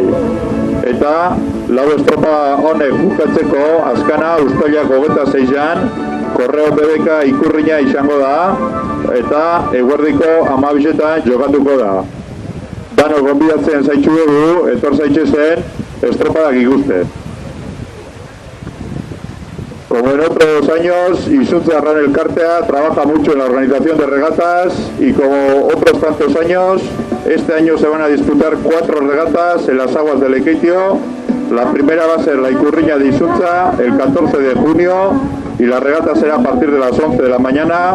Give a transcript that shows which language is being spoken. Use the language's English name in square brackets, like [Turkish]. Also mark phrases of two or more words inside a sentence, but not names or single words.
[Basque] Eta lau estropa honek bukatzeko, azkana uztailak 26an, Korreo BBK ikurrina izango da, eta eguerdiko 12etan jokatuko da. Dano gonbidatzen zaitxu dugu, etor zaitxezen, estropadak ikusten. [Spanish] Como en otros años, Isuntza Arran Elkartea trabaja mucho en la organización de regatas y como otros tantos años, este año se van a disputar 4 regatas en las aguas de Lekeitio. La primera va a ser la Ikurriña de Isuntza el 14 de junio y la regata será a partir de las 11 de la mañana.